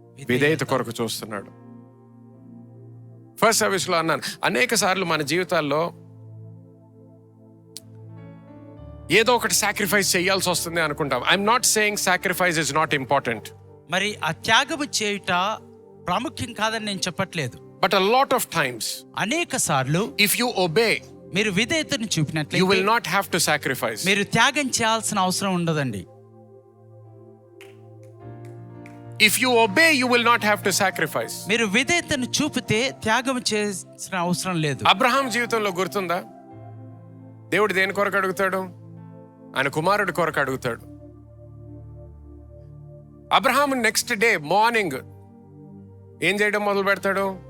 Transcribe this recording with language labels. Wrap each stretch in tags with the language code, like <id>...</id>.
<te>విధేయత కొరకు చూస్తున్నాడు. ఫస్ట్ సర్వీస్ లో అన్నాను, అనేక సార్లు మన జీవితాల్లో ఏదో ఒకటి సాక్రిఫైస్ చేయాల్సి వస్తుంది అనుకుంటాం.</te> <en>I'm not saying sacrifice is not important.</en> <te>మరి ఆ త్యాగము చేయుట ప్రాముఖ్యం కాదని నేను చెప్పట్లేదు.</te> <en>but a lot of times,</en> <te>అనేక సార్లు,</te> <en>if you obey,</en> <te>మీరు విధేయతను చూపినట్లయితే,</te> <en>you will not have to sacrifice.</en> <te>మీరు త్యాగం చేయాల్సిన అవసరం ఉండదండి.</te> <en>If you obey, you will not have to sacrifice.</en> <te>మీరు విధేయతను చూపితే త్యాగం చేయాల్సిన అవసరం లేదు. అబ్రహాం జీవితంలో గుర్తుందా? దేవుడు దేని కొరకు అడుగుతాడు? ఆయన కుమారుడి కొరకు అడుగుతాడు. అబ్రహాం నెక్స్ట్ డే మార్నింగ్ ఏం చేయడం మొదలు పెడతాడు?</te>